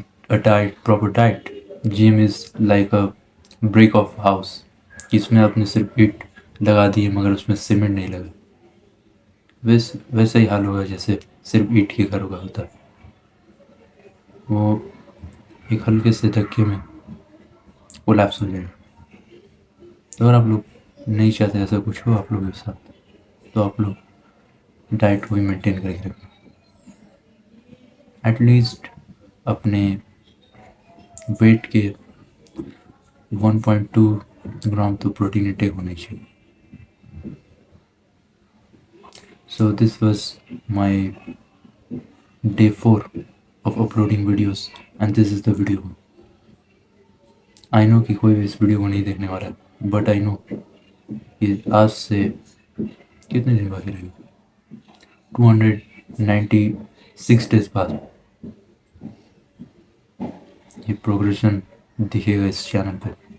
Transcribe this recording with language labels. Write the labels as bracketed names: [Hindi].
[Urdu] A diet, proper diet, [English] gym is like a break of house, [Urdu] اس میں آپ نے صرف اینٹ لگا دی ہے مگر اس میں سیمنٹ نہیں لگا، ویسا ہی حال ہوگا جیسے صرف اینٹ کے گھر کا ہوتا ہے، وہ ایک ہلکے سے دھکے میں کولیپس ہو جائے گا۔ اگر آپ لوگ نہیں چاہتے ایسا کچھ ہو آپ لوگوں کے ساتھ تو آپ لوگ ڈائٹ کو بھی مینٹین کر کے رکھیں۔ ایٹ لیسٹ اپنے ویٹ کے 1.2 گرام تو پروٹین انٹیک ہونے چاہیے. [English] So this was my day 4 of uploading videos and this is the video. I know [Urdu] کہ کوئی بھی اس ویڈیو کو نہیں دیکھنے والا ہے [English] but I know [Urdu] کہ آج سے کتنے دن باقی رہے گا 296 ڈیز بعد یہ پروگریشن دکھے گا اس چینل پہ.